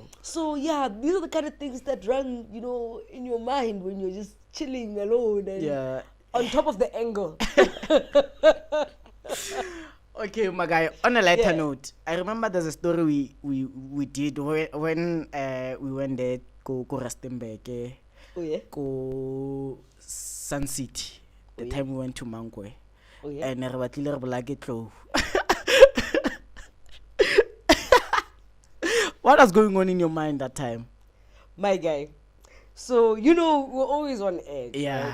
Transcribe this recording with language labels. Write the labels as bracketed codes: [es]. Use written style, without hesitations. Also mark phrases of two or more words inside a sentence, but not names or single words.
[en] So, yeah, these are the kind of things that run, you know, in your mind when you're just chilling alone and on top of the anger. Okay, my guy, on a lighter note, I remember there's a story we did when we went there, go Rustenburg, go Sun City, the time we went to Mangwe. And I What was going on in your mind that time? My guy. So, you know, we're always on edge. Yeah.